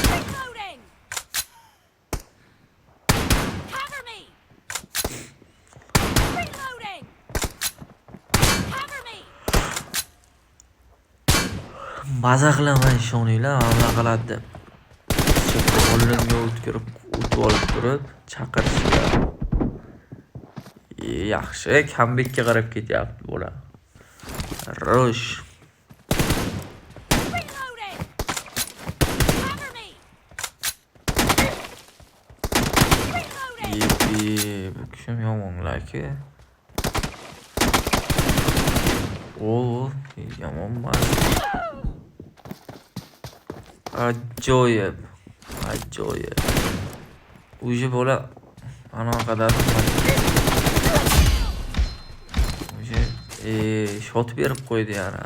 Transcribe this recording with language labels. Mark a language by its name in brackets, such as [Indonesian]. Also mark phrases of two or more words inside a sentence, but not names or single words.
[Uzbek] Maza qilaman ishoninglar, hamma qiladi. Qo'limga o'tkirib, o'tib olib turib, chaqirishga. Yaxshi, comeback'ga qarab ketyapti bola. Rosh. [English] Reloading. Cover me. Reloading. Yep. [Uzbek] Bu kishim yomonlar-ku. Yomonmas. Ajoyib. Уже bola ana qadar уже shot berib qo'ydi yana.